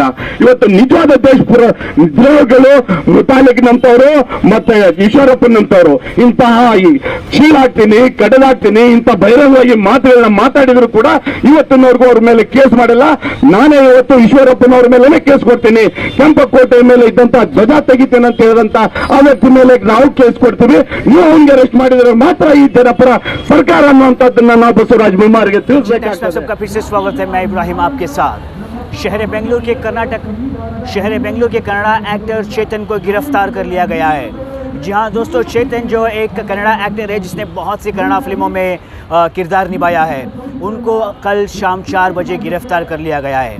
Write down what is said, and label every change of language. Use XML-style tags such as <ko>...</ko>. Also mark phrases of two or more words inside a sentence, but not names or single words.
<kn>ಇವತ್ತು ನಿಜವಾದ ದೇಶ ದ್ರೋಹಗಳು ಮುತಾಲಿಕ್ನಂತವರು ಮತ್ತೆ ಈಶ್ವರಪ್ಪನಂತವರು ಇಂತಹ ಚೀಳಾಗ್ತೀನಿ ಕಡದಾಗ್ತೀನಿ ಇಂಥ ಬಹಿರಂಗವಾಗಿ ಮಾತುಗಳನ್ನ ಮಾತಾಡಿದ್ರು ಕೂಡ ಇವತ್ತಿನವರೆಗೂ ಅವ್ರ ಮೇಲೆ ಕೇಸ್ ಮಾಡಿಲ್ಲ. ನಾನೇ ಇವತ್ತು ಈಶ್ವರಪ್ಪನವ್ರ ಮೇಲೆ ಕೇಸ್ ಕೊಡ್ತೀನಿ. ಕೆಂಪಕೋಟೆ ಮೇಲೆ ಇದ್ದಂತ ಧ್ವಜ ತೆಗಿತೇನೆ ಅಂತ ಹೇಳಿದಂತ ಆ ವ್ಯಕ್ತಿ ಮೇಲೆ ನಾವು ಕೇಸ್ ಕೊಡ್ತೀವಿ. ನೀವು ಹಂಗೆ ಅರೆಸ್ಟ್ ಮಾಡಿದ್ರೆ ಮಾತ್ರ ಈ ಜನಪರ ಸರ್ಕಾರ ಅನ್ನುವಂಥದ್ದನ್ನ ನಾವು ಬಸವರಾಜ ಬೊಮ್ಮಾಯಿಗೆ ತಿಳಿಸಬೇಕಾಗ್ತದೆ.</kn> <hi>सबका फिर से स्वागत है। मैं इब्राहिम आपके साथ। शहर बेंगलुरु के कन्नड़ा एक्टर चेतन को गिरफ्तार कर लिया गया है। जी हाँ दोस्तों, चेतन जो एक कन्नड़ा एक्टर है जिसने बहुत सी कन्नड़ा फिल्मों में किरदार निभाया है, उनको कल शाम 4 बजे गिरफ्तार कर लिया गया है।</hi>